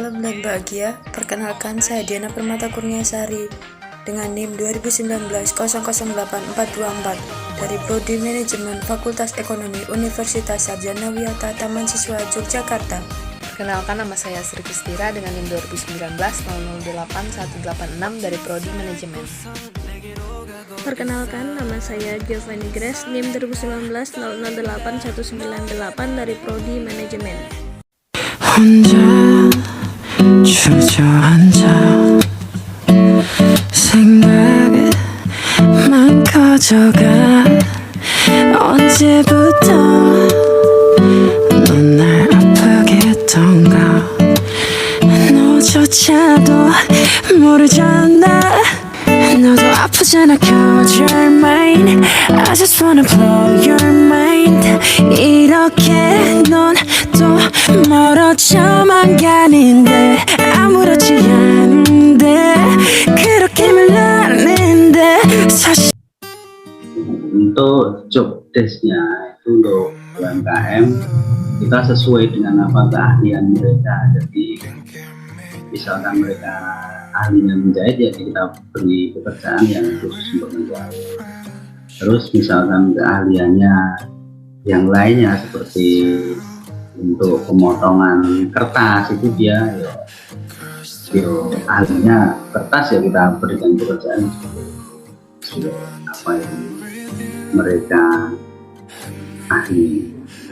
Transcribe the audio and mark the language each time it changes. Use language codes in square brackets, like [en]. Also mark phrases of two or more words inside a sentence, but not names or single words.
[id] Sobat Bahagia, perkenalkan saya Diana Permata Kurniasari dengan NIM 2019-008424 dari Prodi Manajemen Fakultas Ekonomi Universitas Sarjana Wiyata Taman Siswa Yogyakarta. Perkenalkan, nama saya Sri Kustira dengan NIM 2019-008186 dari Prodi Manajemen. Perkenalkan, nama saya Giovanni Grace, NIM 2019-008198 dari Prodi Manajemen. [ko] 혼자 주저앉아 생각만 커져가 언제부터 넌 날 아프게 했던가 너조차도 모르잖아 너도 아프잖아 [en] cause you're mine I just wanna blow your mind [ko] 이렇게 넌 또 멀어져만 가는데 아무렇지 않은데 그렇게 말하는데 사실 [id] untuk [en] job desk- [id] nya itu untuk UMKM kita sesuai dengan apa keahlian mereka. Jadi misalkan mereka ahlinya menjahit, ya kita beri pekerjaan yang khusus untuk menjahit. Terus misalkan keahliannya yang lainnya seperti untuk pemotongan kertas, itu dia ahlinya kertas, ya kita berikan pekerjaan apa yang mereka ahli.